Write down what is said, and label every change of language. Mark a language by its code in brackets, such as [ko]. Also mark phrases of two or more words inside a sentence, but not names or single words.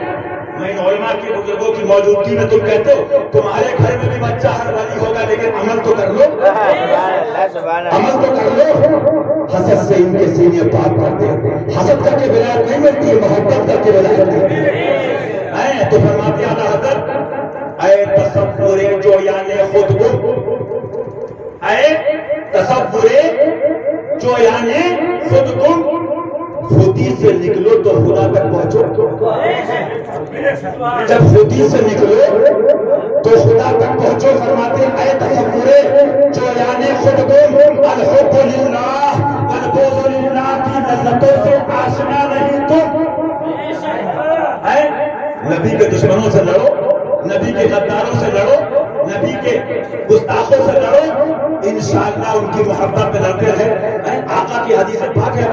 [ur] میں علماء کی بزرگوں کی موجودگی میں تم کہتے ہو تمہارے گھر میں بھی بچہ ہر ولی ہوگا لیکن عمل تو کر لو. عمل تو کر لو. حسد سے ان کے سینے پاک کرتے ہیں. حسد کر کے ولایت نہیں ملتی ہے, محبت کر کے ولایت ملتی ہے. تو فرماتے ہیں اعلیٰ حضرت [fa] اے تصور جویان خود گم, اے تصور جویان خود گم, [ur] خودی سے نکلو تو خدا تک پہنچو. جب خودی سے نکلو تو خدا تک پہنچو. فرماتے ہیں [fa] اے تصور جویان خود گم, [ar] الحب للہ والبغض للہ [ur] کی لذتوں سے آشنا نہیں تم. نبی کے دشمنوں سے لڑو, نبی کے غداروں سے لڑو, نبی کے گستاخوں سے لڑو, انشاءاللہ ان کی محبت میں لڑتے رہے. آقا کی حدیث پاک ہے.